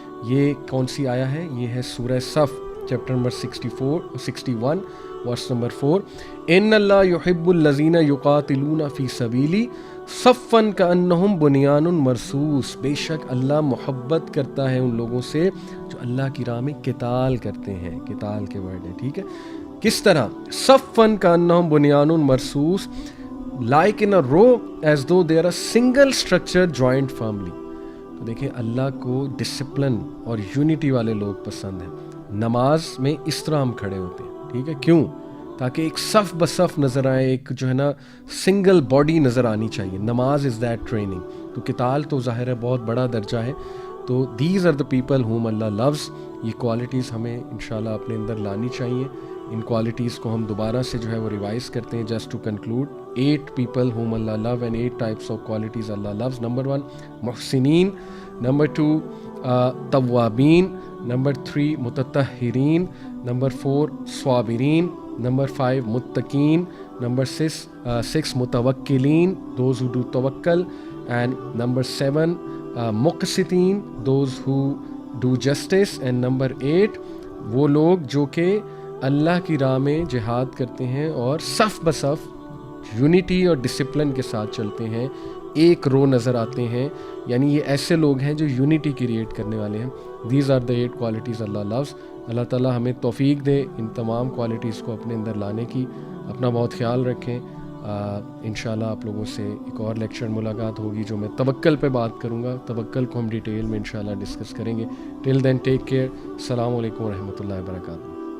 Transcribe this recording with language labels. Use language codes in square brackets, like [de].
[ur] یہ کون سی آیا ہے؟ یہ ہے سورہ صف چیپٹر نمبر 61 ورس نمبر 4. [ar] ان اللہ یحب الذین یقاتلون فی سبیلی صفا کانہم بنیان مرصوص. [ur] بے شک اللہ محبت کرتا ہے ان لوگوں سے جو اللہ کی راہ میں قتال کرتے ہیں. قتال کے ورڈ ہے. ٹھیک ہے, کس طرح؟ [ar] صفا کانہم بنیان مرصوص, [en] like in a row as though they are a single structure joined firmly. [ur] تو دیکھیں, اللہ کو ڈسپلن اور یونٹی والے لوگ پسند ہیں. نماز میں اس طرح ہم کھڑے ہوتے ہیں. ٹھیک ہے, کیوں؟ تاکہ ایک صف بصف نظر آئے, ایک جو ہے نا سنگل باڈی نظر آنی چاہیے. [en] نماز is that training. [ur] تو قتال تو ظاہر ہے بہت بڑا درجہ ہے. [en] تو these are the people whom Allah loves. [ur] یہ کوالٹیز ہمیں انشاءاللہ اپنے اندر لانی چاہیے. ان کوالٹیز کو ہم دوبارہ سے جو ہے وہ ریوائز کرتے ہیں. [en] Just to conclude, 8 people whom Allah love and 8 types of qualities Allah loves. Number 1, muhsineen. Number 2, tawwabin. Number 3, mutatahhirin. Number 4, swabirin. Number 5, muttaqeen. Number 6, mutawakkilin, those who do tawakkal. And number 7, muqsitin, those who do justice. And number 8, [ur] وہ لوگ جو کہ اللہ کی راہ میں جہاد کرتے ہیں اور صف بصف یونٹی اور ڈسپلن کے ساتھ چلتے ہیں, ایک رو نظر آتے ہیں. یعنی یہ ایسے لوگ ہیں جو یونٹی کریٹ کرنے والے ہیں. [en] These are the 8 qualities Allah loves. [ur] اللہ تعالیٰ ہمیں توفیق دے ان تمام کوالٹیز کو اپنے اندر لانے کی. اپنا بہت خیال رکھیں. انشاءاللہ آپ لوگوں سے ایک اور لیکچر ملاقات ہوگی جو میں توکل پہ بات کروں گا. توکل کو ہم ڈیٹیل میں انشاءاللہ ڈسکس کریں گے. [en] Till then take care. [ur] السلام علیکم ورحمۃ اللہ وبرکاتہ.